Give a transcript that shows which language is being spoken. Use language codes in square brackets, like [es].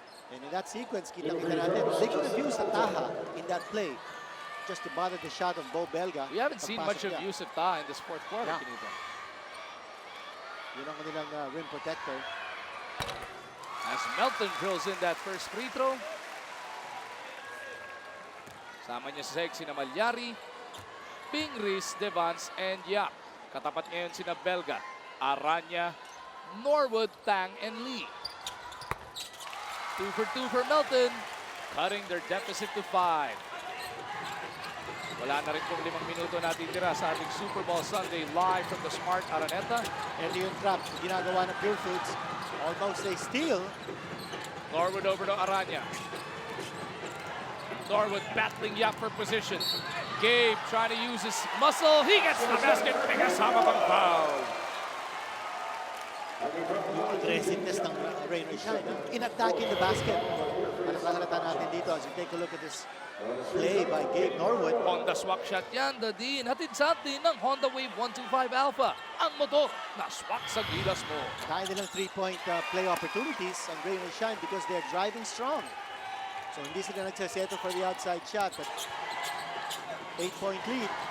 [en] And in that sequence, [tl] kita-kita natin, [en] they could have used a Taha in that play just to bother the shot of Bo Belga. We haven't seen much of Yusuf Ta in this fourth quarter. Yeah. [tl] Yun ang kanilang rim protector. [en] As Melton drills in that first free throw. [tl] Sama niya sa seg sina Malyari, Pingris, Devans, and Yap. Katapat ngayon sina Belga, Aranya, Norwood, Tang, and Lee. [en] 2 for 2 for Melton, cutting their deficit to 5. [tl] Wala na rin pong 5 minuto natitira sa ating Super Bowl Sunday live from the Smart Araneta. [en] And yung trap, [tl] ginagawa ng [en] Purefoods, almost a steal. Norwood over to Aranya. Norwood battling Yap for position. Gabe trying to use his muscle. He gets the basket. [tl] May kasama pang [en] foul. Yung aggressiveness ng rain or shine, in-attacking the basket. [tl] Halata natin dito [en] as you take a look at this play by Gabe Norwood. [tl] Honda swak shot yan, Dadin. Hatid sa atin ng Honda Wave 125 Alpha. Ang motor na swak sa gilas mo. Kaya nilang [en] 3-point play opportunities ang rain or shine because they're driving strong. So [tl] hindi sila nagsasettle [en] for the outside shot, but 8-point lead.